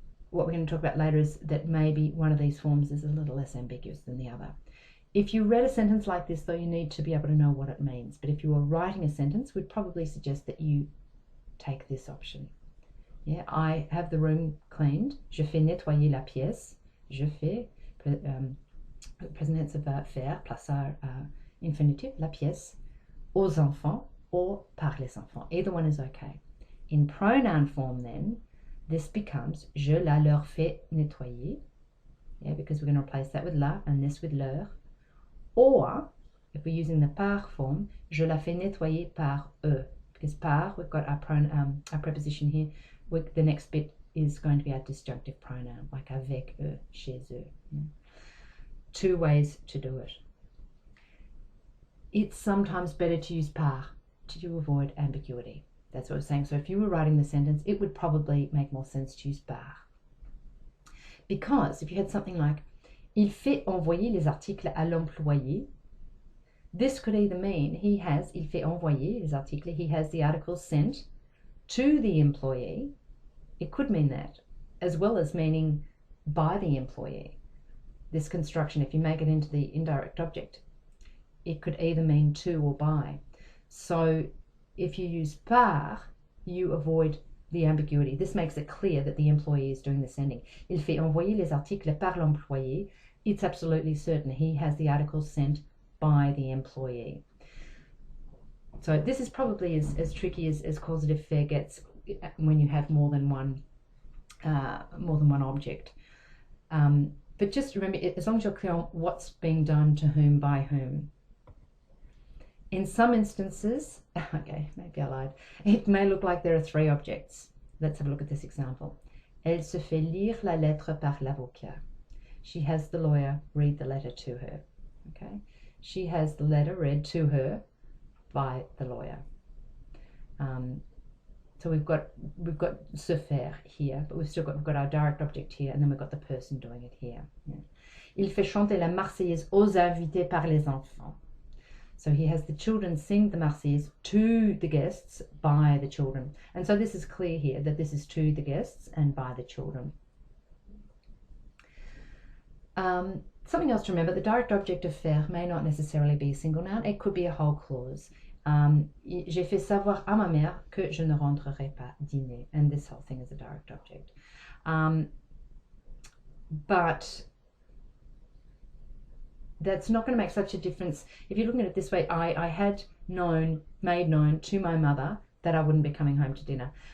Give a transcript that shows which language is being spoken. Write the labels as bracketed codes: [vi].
[en] What we're going to talk about later is that maybe one of these forms is a little less ambiguous than the other. If you read a sentence like this, though, you need to be able to know what it means. But if you were writing a sentence, we'd probably suggest that you take this option. Yeah, I have the room cleaned. [fr] Je fais nettoyer la pièce. Je fais, [en] present tense of faire, plus our infinitive, [fr] la pièce, aux enfants, or par les enfants. [en] Either one is okay. In pronoun form, then, this becomes [fr] je la leur fais nettoyer. [en] Yeah, because we're going to replace that with la and this with leur. Or, if we're using the par form, [fr] je la fais nettoyer par eux. [en] Because par, we've got our preposition here. The next bit is going to be our disjunctive pronoun, like [fr] avec eux, chez eux. [en] Yeah. Two ways to do it. It's sometimes better to use par to avoid ambiguity. That's what I was saying. So if you were writing the sentence, it would probably make more sense to use par. Because if you had something like [fr] il fait envoyer les articles à l'employé, [en] this could either mean [fr] il fait envoyer les articles, [en] he has the articles sent to the employee. It could mean that, as well as meaning by the employee. This construction, if you make it into the indirect object, it could either mean to or by. So if you use par, you avoid the ambiguity. This makes it clear that the employee is doing the sending. [fr] Il fait envoyer les articles par l'employé. [en] It's absolutely certain he has the articles sent by the employee. So this is probably as tricky as causative faire gets when you have more than one object. But just remember, as long as you're clear on what's being done to whom by whom. In some instances, okay, maybe I lied, it may look like there are three objects. Let's have a look at this example. [fr] Elle se fait lire la lettre par l'avocat. [en] She has the lawyer read the letter to her. Okay, she has the letter read to her by the lawyer. So we've got se faire here, but we've got our direct object here, and then we've got the person doing it here. Yeah. [fr] Il fait chanter la Marseillaise aux invités par les enfants. [en] So he has the children sing the Marseillaise to the guests by the children. And so this is clear here that this is to the guests and by the children. Something else to remember, the direct object of faire may not necessarily be a single noun. It could be a whole clause. [fr] J'ai fait savoir à ma mère que je ne rentrerai pas dîner. [en] And this whole thing is a direct object. But that's not going to make such a difference. If you're looking at it this way, I had made known to my mother that I wouldn't be coming home to dinner.